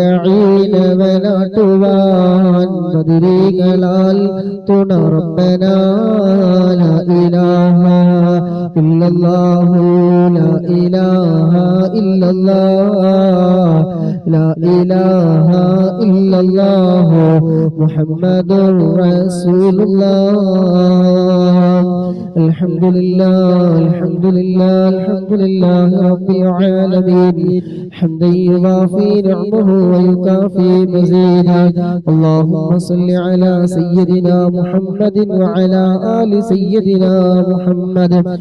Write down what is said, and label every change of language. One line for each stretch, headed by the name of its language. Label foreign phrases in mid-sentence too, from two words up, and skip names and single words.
Malayalam: ലഈനവനാട്ടുവാൻ ബദരീകളാൽ തുണ
Arabic: ربنا لا إله إلا الله لا إله إلا الله لا إله إلا الله محمد റസൂലുള്ളാഹ് الحمد لله الحمد لله الحمد لله رب العالمين حمدا يوافي نعمه ويكافي مزيدا اللهم صل على سيدنا محمد وعلى آل سيدنا محمد